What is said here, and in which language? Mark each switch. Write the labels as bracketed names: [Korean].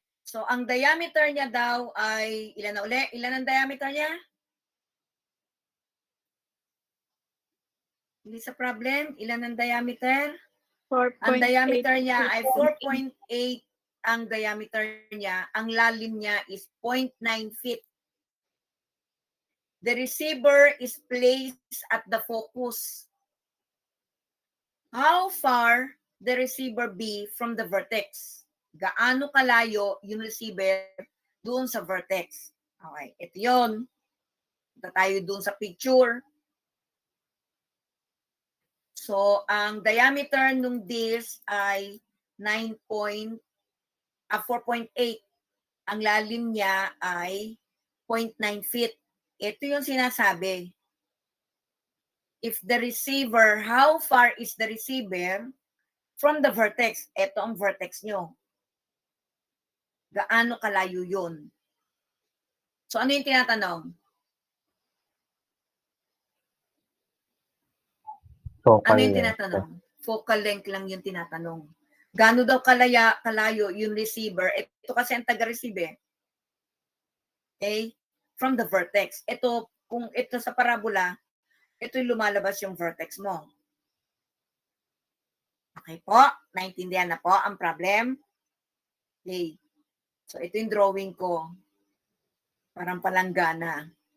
[Filipino] So, ang diameter niya daw ay, ilan na uli? Ilan ang diameter niya? Hindi sa problem. Ilan ang diameter? 4.8. Ang diameter niya ay 4.8 ang diameter niya. Ang lalim niya is 0.9 feet. [English] The receiver is placed at the focus. How far the receiver be from the vertex? [Filipino] Gaano kalayo yung receiver doon sa vertex? Okay, ito yun. Punta tayo doon sa picture. So, ang diameter nung dish ay 4.8. Ang lalim niya ay 0.9 feet. Ito yung sinasabi. [English] If the receiver, how far is the receiver from the vertex? [Filipino] Ito ang vertex nyo. Gaano kalayo yun? So, ano yung tinatanong? [English] Focal [Filipino] Ano yung [English] length. [Filipino] tinatanong? Focal length lang yung tinatanong. Gaano daw kalayo yung receiver? Ito kasi ang taga-receive eh. Okay? [English] From the vertex. [Filipino] Ito, kung ito sa parabola, ito yung lumalabas yung vertex mo. Okay po? Naintindihan na po ang problem? Okay. So, ito yung drawing ko. Parang palanggana.